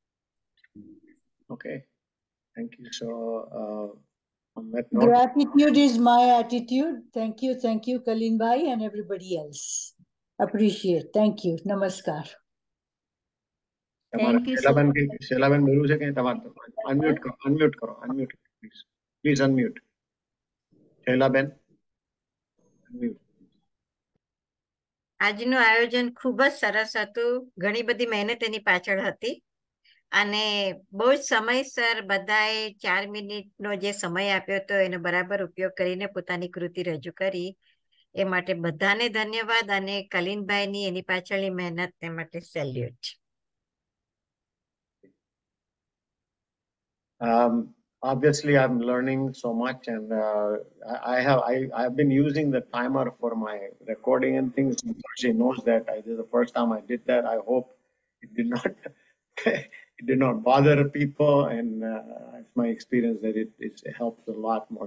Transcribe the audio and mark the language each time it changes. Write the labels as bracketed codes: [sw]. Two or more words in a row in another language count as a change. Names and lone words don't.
[en] Okay, thank you. So on that note, Gratitude is my attitude. Thank you, Kalind Bhai, and everybody else. Appreciate. Thank you. Namaskar. Thank you. Shailaben [gu] બોલવું છે કે તમારે [en] unmute કરો please unmute. Shailaben, unmute. [gu] આજનું આયોજન ખૂબ જ સરસ હતું. ઘણી બધી મહેનત એની પાછળ હતી અને બહુ જ સમયસર બધાએ 4 મિનિટનો જે સમય આપ્યો હતો એનો બરાબર ઉપયોગ કરીને પોતાની કૃતિ રજૂ કરી. એ માટે બધાને ધન્યવાદ અને કલિનભાઈની એની પાછળની મહેનતને માટે સેલ્યુટ. [en] Obviously, I'm learning so much, and I've been using the timer for my recording and things. She knows that. This is the first time I did that. I hope it did not bother people, and it's my experience that it helps a lot more.